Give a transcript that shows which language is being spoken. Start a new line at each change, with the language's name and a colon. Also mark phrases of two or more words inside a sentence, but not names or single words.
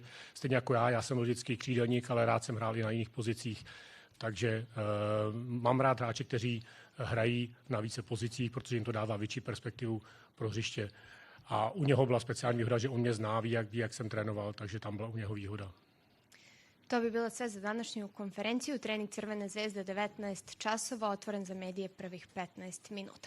Czech: Stejně jako já jsem vždycky křídelník, ale rád jsem hrál i na jiných pozicích. Takže mám rád hráče, kteří hrají na více pozicích, protože jim to dává větší perspektivu pro hřiště. A u něho byla speciální výhoda, že on mě zná, ví, jak jsem trénoval, takže tam byla u něho výhoda.
Serbian: To bi bilo sve za današnju konferenciju. Trening Crvene zvezde 19 časova, otvoren za medije prvih 15 minuta.